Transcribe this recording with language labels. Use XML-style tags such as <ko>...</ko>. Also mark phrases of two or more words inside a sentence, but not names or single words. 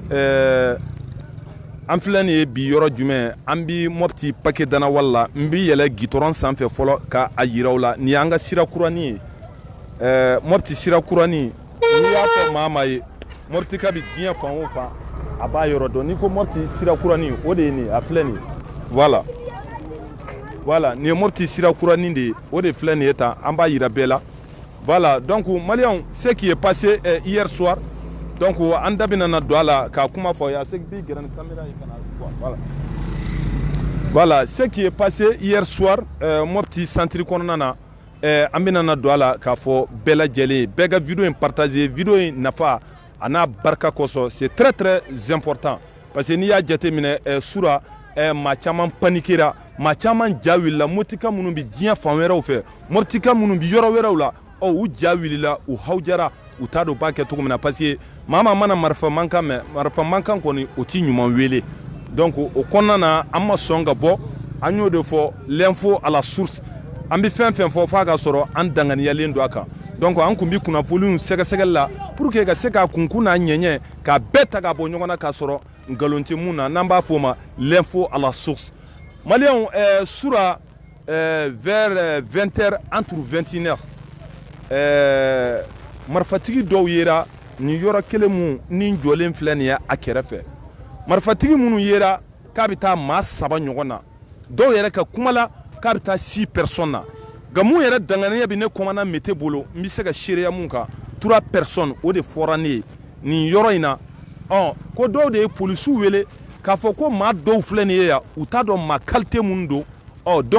<bm>an filɛ nin ye bi yɔrɔ jumɛn an bi Mopti paquet danawal la n bi yɛlɛ gitɔrɔn sanfɛ fɔlɔ ka a yiraw la nin y'an ka sira kuranin ye Mopti sira kuranin n'i y'a fɔ maa ma ye Mopti ka bi diɲɛ fan o fan a b'a yɔrɔ dɔn n'i ko Mopti sira kuranin o de ye nin a filɛ nin ye voilà nin ye Mopti sira kuranin de ye o de filɛ nin ye tan an b'a yira bɛɛ la voilà donc maliyɛnw</bm> <fr>ce qui est passé hier soir</fr> <bm>donc an da bɛna na don a la k'a kuma fɔ ya se bi gɛrɛ ni caméra ye kana voilà</bm> <fr>ce qui est passé hier soir</fr> <bm>Mopti centre kɔnɔna na an bɛna na don a la k'a fɔ bɛɛ lajɛlen bɛɛ ka video in partager video in nafa a n'a barika kosɔn</bm> <fr>c'est très très important parce que</fr> <bm>n'i y'a jateminɛ sura maa caman panikera maa caman ja wulila motika minnu bɛ diɲɛ fan wɛrɛw fɛ motika minnu bɛ yɔrɔ wɛrɛw la u ja wulila u hawjara u t'a dɔn u b'a kɛ cogo min na parce que maa mana marifa mankan mɛn marifa mankan kɔni o ti ɲuman wele donc o kɔnɔna na an ma sɔn ka bɔ an y'o de fɔ</bm> <fr>l'info à la source</fr> <bm>an bɛ fɛn fɛn fɔ f'a ka sɔrɔ an danganiyalen don a kan donc an kun bɛ kunnafoniw sɛgɛsɛgɛli la</bm> <fr>pour que</fr> <bm>ka se k'a kunkun n'a ɲɛɲɛ k'a bɛɛ ta ka bɔ ɲɔgɔn na k'a sɔrɔ nkalon tɛ mun na n'an b'a fɔ o ma</bm> <fr>l'info à la source</fr> <bm>maliyɛnw sura</bm> <fr>vers 20h entre 21h</fr> <bm>marifatigi dɔw yera nin yɔrɔ kelen mun ni jɔlen filɛ nin ye a kɛrɛfɛ marifatigi minnu yera k'a bɛ taa maa 7 ɲɔgɔn na dɔw yɛrɛ ka kuma la k'a bɛ taa 6 personnes na nka mun yɛrɛ danganiya bɛ ne commandant Mete bolo n bɛ se ka seereya mun kan 3 personnes o de fɔra ne ye nin yɔrɔ in na ko dɔw de ye polisiw wele k'a fɔ ko maa dɔw filɛ nin ye yan u t'a dɔn maa qualité minnu don donc</bm>